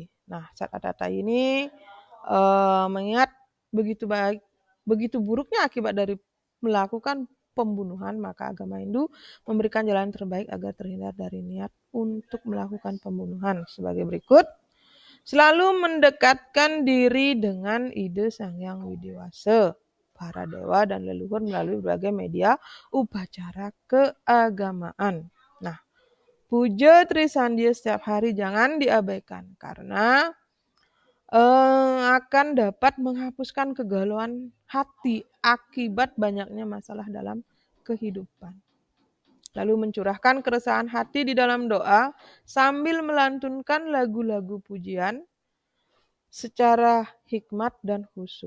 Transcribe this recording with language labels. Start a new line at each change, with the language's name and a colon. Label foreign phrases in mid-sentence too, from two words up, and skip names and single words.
Indonesian: Nah, Sat Atatai ini mengingat begitu buruknya akibat dari melakukan pembunuhan, maka agama Hindu memberikan jalan terbaik agar terhindar dari niat untuk melakukan pembunuhan sebagai berikut. Selalu mendekatkan diri dengan ide Sang Hyang Widewasa, para dewa dan leluhur melalui berbagai media upacara keagamaan. Nah, puja Trisandya setiap hari jangan diabaikan karena akan dapat menghapuskan kegalauan hati akibat banyaknya masalah dalam kehidupan. Lalu mencurahkan keresahan hati di dalam doa sambil melantunkan lagu-lagu pujian secara hikmat dan khusyuk.